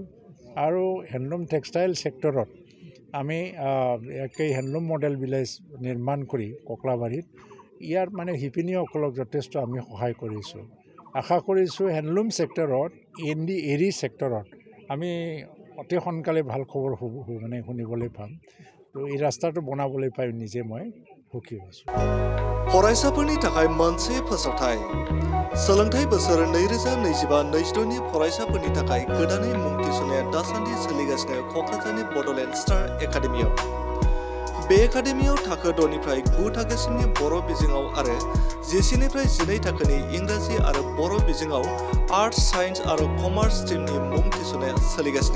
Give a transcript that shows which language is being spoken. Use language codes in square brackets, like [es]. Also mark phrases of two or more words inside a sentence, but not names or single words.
[as] আৰু [en] handloom textile sector [as] আমি একেই [en] handloom model village [as] নিৰ্মাণ কৰি ককলাবাৰীত ইয়াৰ মানে শিপিনীসকলক যথেষ্ট আমি সহায় কৰিছোঁ। আশা কৰিছোঁ [en] handloom sector [as] এৰী ছেক্টৰত আমি অতি সোনকালে ভাল খবৰ মানে শুনিবলৈ পাম। তো এই ৰাস্তাটো বনাবলৈ পাই নিজে মই সুখী হৈছোঁ। [brx] फरायसाफोरनि थाखाय मोनसे फोसावथाय। सोलोंथाइ बोसोर 2025-26 नि फरायसाफोरनि थाखाय गोदानै मुं थिसननाया दासान्दि सोलिगासिनो क'क्राझारनि बड'लेण्ड स्टार एकाडेमियाव। बे एकाडेमियाव थाखो 6 निफ्राय 9 थाखोसिमनि बर' बिजोङाव आरो 10 निफ्राय 12 थाखोनि इंराजि आरो बर' बिजोङाव [en] arts, science [brx] आरो [en] commerce stream [brx] मुं थिसननाया सोलिगासिनो।